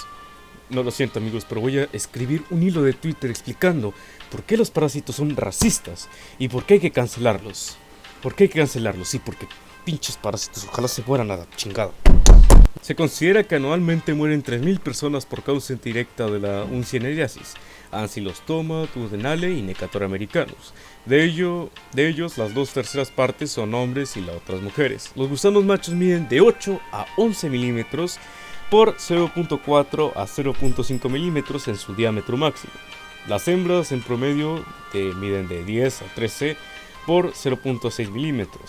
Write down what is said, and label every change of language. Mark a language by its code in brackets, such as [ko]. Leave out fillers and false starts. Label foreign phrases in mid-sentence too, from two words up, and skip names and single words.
[es] No, lo siento amigos, pero voy a escribir un hilo de Twitter explicando por qué los parásitos son racistas y por qué hay que cancelarlos. ¿Por qué hay que cancelarlos? Sí, porque pinches parásitos, ojalá se mueran a la chingada. Se considera que anualmente mueren 3.000 personas por causa indirecta de la uncineriasis, Ancylostoma duodenale y Necator americanus. De ellos, las 2/3 partes son hombres y las otras mujeres. Los gusanos machos miden de 8 a 11 milímetros por 0.4 a 0.5 milímetros en su diámetro máximo. Las hembras en promedio miden de 10 a 13 por 0.6 milímetros.